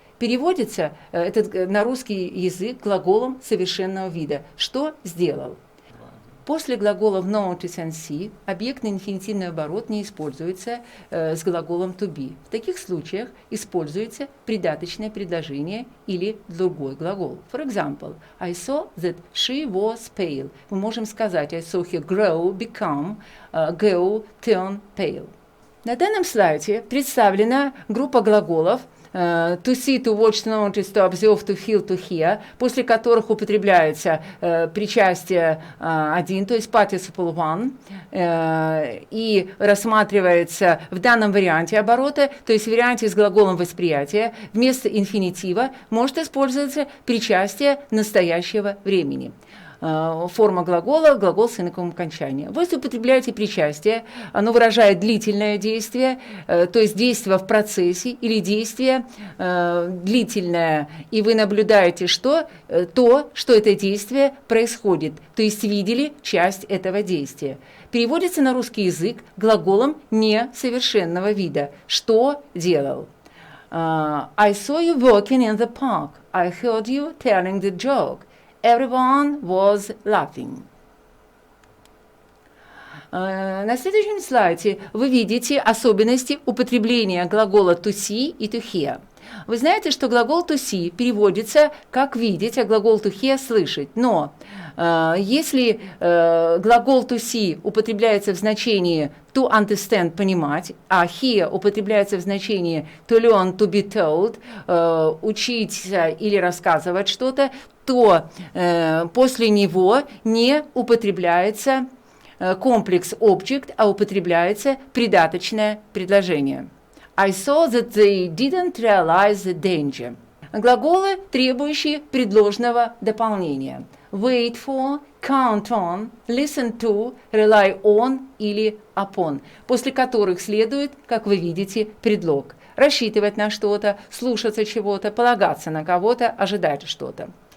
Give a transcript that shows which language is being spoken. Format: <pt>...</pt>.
<ru>Переводится на русский язык глаголом совершенного вида «что сделал». После глаголов notice and see объектно-инфинитивный оборот не используется с глаголом to be. В таких случаях используется придаточное предложение или другой глагол.</ru> <en>For example, I saw that she was pale.</en> <ru>Мы можем сказать</ru> <en>I saw her grow, become, go, turn pale.</en> <ru>На данном слайде представлена группа глаголов,</ru> <en>to see, to watch, to notice, to observe, to feel, to hear,</en> <ru>после которых употребляется причастие один, то есть participle one, и рассматривается в данном варианте оборота, то есть в варианте с глаголом восприятия, вместо инфинитива может использоваться причастие настоящего времени. Форма глагола, глагол с иноковым окончанием. Вы употребляете причастие, оно выражает длительное действие, то есть действие в процессе или действие длительное, и вы наблюдаете, что это действие происходит, то есть видели часть этого действия. Переводится на русский язык глаголом несовершенного вида. Что делал?</ru> <en>I saw you walking in the park. I heard you telling the joke. Everyone was laughing.</en> <ru>На следующем слайде вы видите особенности употребления глагола to see и to hear. Вы знаете, что глагол to see переводится как видеть, а глагол to hear слышать. Но если глагол to see употребляется в значении to understand понимать, а hear употребляется в значении to learn, to be told, учиться или рассказывать что-то, то после него не употребляется комплекс object, а употребляется придаточное предложение.</ru> <en>I saw that they didn't realize the danger.</en> <ru>Глаголы, требующие предложного дополнения.</ru> <en>Wait for, count on, listen to, rely on или upon,</en> <ru>после которых следует, как вы видите, предлог. Рассчитывать на что-то, слушаться чего-то, полагаться на кого-то, ожидать что-то.</ru>